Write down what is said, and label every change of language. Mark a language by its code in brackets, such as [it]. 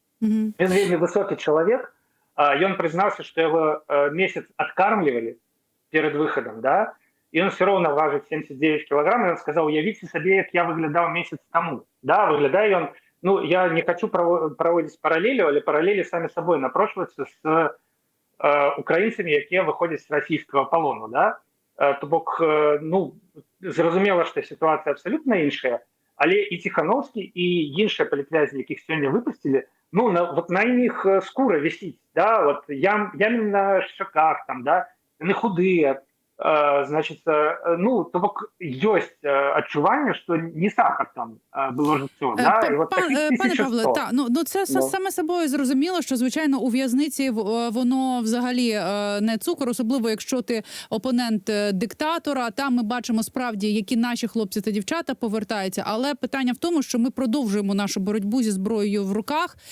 [be] Ён вельмі высокі чалавек, ён прызнаўся, [ru] что его месяц откармливали перед выходом, [be] да? [ru] И он все равно важит 79 килограмм, и он сказал: уявите себе, как я выглядал месяц тому. Да, выглядаю он, ну, я не хочу проводить параллели, але параллели сами собой напрошиваются с украинцами, которые выходят с российского полона, да. [be] То бок, ну, зразумела, што сітуацыя абсалютна іншая, але і Ціхановскі, і іншыя палітвязні, якіх сёння выпусцілі, ну, вот на іх скура вісіць, да, вот ямы на шчаках, там, да, яны худыя, значит, ну, то бок ёсць адчуванне, што не сахар там было жыццё, да, і вот таких [uk] Пане 1100. Павле, ну це саме собою зрозуміло, що, звичайно, у в'язниці воно взагалі не цукор, особливо якщо ти опонент диктатора. Там ми бачимо справді, які наші хлопці та дівчата повертаються. Але питання в тому, що ми продовжуємо нашу боротьбу зі зброєю в руках.